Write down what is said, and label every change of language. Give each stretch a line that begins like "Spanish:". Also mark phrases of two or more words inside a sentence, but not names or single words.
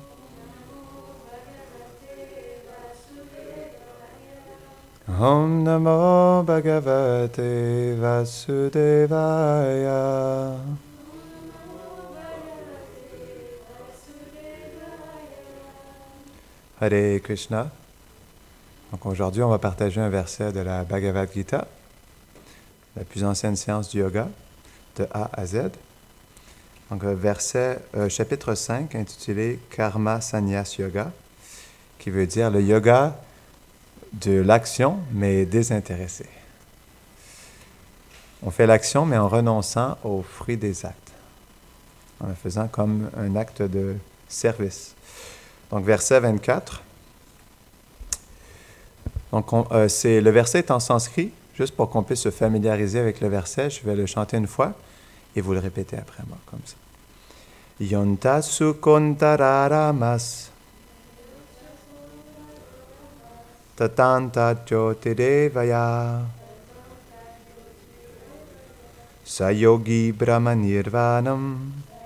Sanskrit: Om Namo Bhagavate Vasudevaya. Hare Krishna.
French: Donc aujourd'hui, on va partager un verset de la Bhagavad Gita, la plus ancienne science du yoga, de A à Z. Donc chapitre 5, intitulé Karma Sannyas Yoga, qui veut dire le yoga de l'action, mais désintéressé. On fait l'action, mais en renonçant aux fruits des actes, en le faisant comme un acte de service. Donc, verset 24. Donc, le verset est en sanskrit, juste pour qu'on puisse se familiariser avec le verset. Je vais le chanter une fois et vous le répétez après moi, comme ça.
Sanskrit: Yonta sukontararamas tatanta jyotirevaya sayogi brahma nirvanam